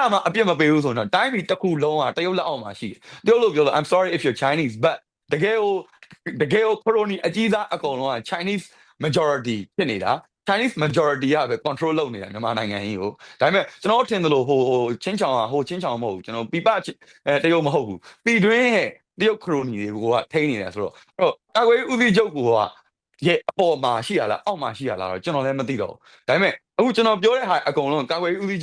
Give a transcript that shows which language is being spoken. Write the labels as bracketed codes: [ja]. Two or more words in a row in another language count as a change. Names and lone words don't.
[my] ဒါမှအပြစ်မပေးဘူးဆိုတော့တိုင်းပြည်တစ်ခုလုံးကတရုတ်လက်အောက်မှာရှိတယ်တရုတ်လို့ပြောလို့ [en] I'm sorry if you're Chinese but [my] တကယ်ကိုခရိုနီအကြီးစားအကုန်လုံးက [en] Chinese majority [my] ဖြစ်နေတာ [en] Chinese majority [my] ကပဲ control လုပ်နေတာမြန်မာနိုင်ငံကြီးကိုဒါပေမဲ့ကျွန်တော်ထင်တယ်လို့ချင်းချောင်ချင်းချောင်မဟုတ်ဘူးကျွန်တော်ပြပတရုတ်မ ဟုတ်ဘူးပြည်တွင်းရဲ့တရုတ်ခရိုနီတွေကထိန်းနေတယ်ဆိုတော့ကာကွယ်ဦးစီးချုပ်ရဲ့အပေါ်မှာရှိရလားအောက်မှာရှိရလားတော့ကျွန်တော်လည်းမသိတော့ဘူးဒါပေမဲ့အခုကျွန်တော်ပြောတဲ့ဟာအကုန်လုံးကာကွယ်ဦးစီး